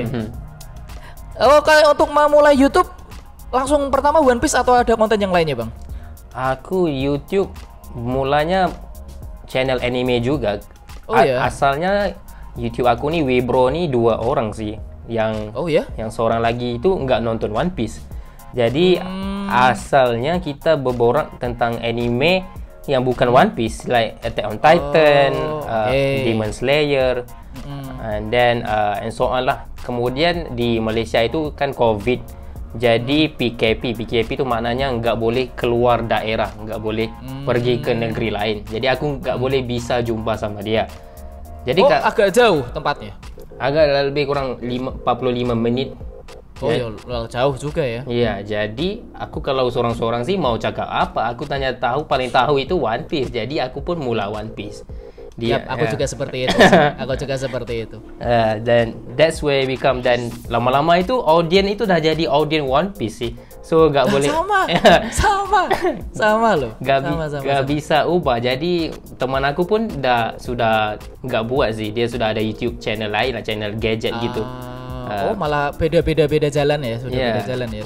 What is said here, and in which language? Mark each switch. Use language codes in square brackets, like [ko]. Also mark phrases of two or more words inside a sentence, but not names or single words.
[id] Oh, kalau untuk memulai YouTube langsung pertama One Piece atau ada konten yang lainnya, Bang? [ms] Aku YouTube mulanya channel anime juga. Asalnya YouTube aku nih Webro nih 2 orang sih. [id] Yang seorang lagi itu nggak nonton One Piece. [ms] Jadi asalnya kita berborak tentang anime yang bukan One Piece, like Attack on Titan, Demon Slayer, [en] and then and so on [ms] lah. Kemudian di Malaysia itu kan COVID. Jadi PKP itu maknanya nggak boleh keluar daerah, nggak boleh pergi ke negeri lain. Jadi aku nggak boleh bisa jumpa sama dia. Jadi [id] agak jauh tempatnya? [ms] Agak lebih kurang 45 menit. [id] Oh ya, jauh juga ya. [ms] Iya, jadi aku kalau seorang-seorang sih mau cakap apa, aku paling tahu itu One Piece. Jadi aku pun mula One Piece. [id] Aku juga seperti itu. Aku juga seperti itu. [en] Dan that's where become, [ms] dan lama-lama itu audience itu dah jadi audience One Piece sih. So gak boleh. [id] Sama loh. Gak bisa ubah. [ms] Jadi teman aku pun sudah gak buat sih. Dia sudah ada YouTube channel lain lah, channel gadget gitu. [id] Malah beda jalan ya, beda jalan ya.